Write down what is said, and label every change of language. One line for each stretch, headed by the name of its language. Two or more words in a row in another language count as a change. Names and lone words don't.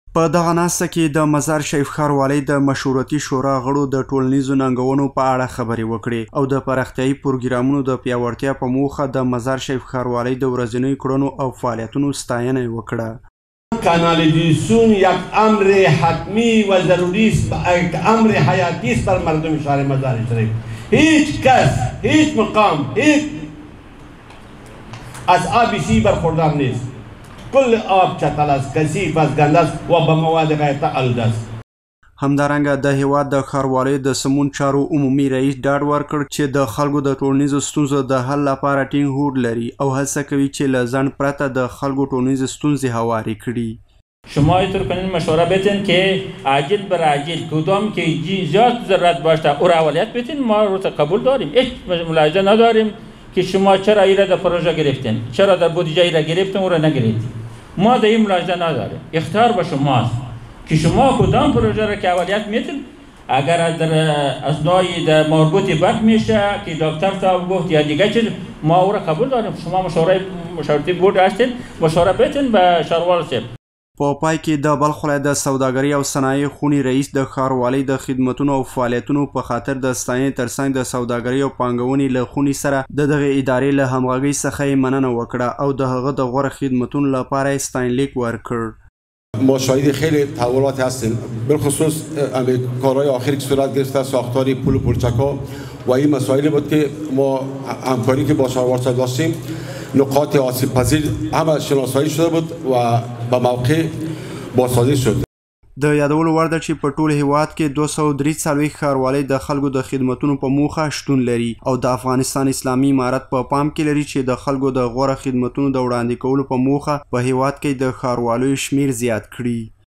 Pashto: په دغه ناسته کې د مزار شریف ښاروالۍ د مشورتي شورا غړو د ټولنیزو ننګونو په اړه خبرې وکړې او د پراختیایي پروګرامونو د پیاوړتیا په موخه د مزار شریف ښاروالۍ د ورځنیو کړنو او فعالیتونو ستاینه وکړه.
Persian: کانالیزاسیون یک امر حتمی و ضروری است، یک امر حیاتی است بر مردم شهر مزار شریف. هیچ کس، هیچ مقام، از آب سی برخوردار نیست. کل آب چتل است، کثیف است، گنده است و به مواد غیر آلوده است.
Pashto: همدارنګه د هیواد د ښاروالۍ د سمون چارو عمومي رئیس ډاډ ورکړ چې د خلکو د ټولنیزو ستونزو د حل لپاره ټینګ هوډ لري او هڅه کوي چې له ځنډ پرته د خلکو ټولنیزې ستونزې هوارې کړي.
Persian: شما اینطور کنین مشوره بدین که عاجل بر عاجل کدام که زیاد ضرورت باشه او را اولویت بدین. ما رو قبول داریم، هیچ ملاحظه نداریم که شما چرا ایره در پروژه گرفتین، چرا در بودجه ایره گرفتین او را نگرفتین. ما در این ملاحظه نداریم، اختیار به شماست که شما کدام پروژه را که اولویت میدین. اگر در اسنای در مربوط بک میشه که دکتر صاحب گفت یا دیگه چیز، ما او را قبول داریم. شما مشورتی بورد هستین، مشوره بدین به شهروال صاحب.
Pashto: په پای کې د بلخ ولایت د سوداګرۍ او صنایع خونې رئیس د ښاروالۍ د خدمتونو او فعالیتونو په خاطر د ستاینې ترڅنګ د سوداګرۍ او پانګونې له خونې سره د دغې ادارې له همغږۍ څخه یې مننه وکړه او د هغه د غوره خدمتونو لپاره یې ستاینلیک ورکړ.
Persian: ما شاهد خیلی تحولات هستیم، بالخصوص کارهای آخری که صورت گرفته، ساختار پل و پلچک‌ها و این مسائلی بود که ما همکاری که با شهروار داشتیم نقاط آسیب پذیر همه شناسایی شده بود و به موقع بازسازی شد.
Pashto: د یادولو وړ ده چې په ټول هیواد کې 243 ښاروالۍ د خلکو د خدمتونو په موخه شتون لري او د افغانستان اسلامي امارت په پام کې لري چې د خلکو د غوره خدمتونو د وړاندې کولو په موخه په هیواد کې د ښاروالیو شمیر زیات کړي.